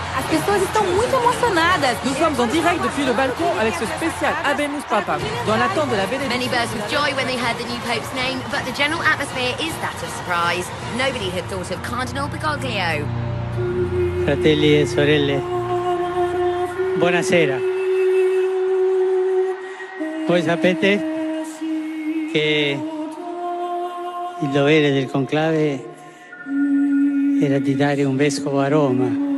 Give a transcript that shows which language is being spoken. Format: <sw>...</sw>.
<pt>As pessoas estão muito emocionadas.</pt> <fr>Nous sommes en direct depuis le balcon avec ce spécial Habemus Papam, dans l'attente de la bénédiction.</fr> <en>Many burst with joy when they heard the new pope's name, but the general atmosphere is that of surprise. Nobody had thought of Cardinal Bergoglio.</en> <it>Fratelli e sorelle, buonasera. Voi sapete che il dovere del conclave era di dare un vescovo a Roma.</it>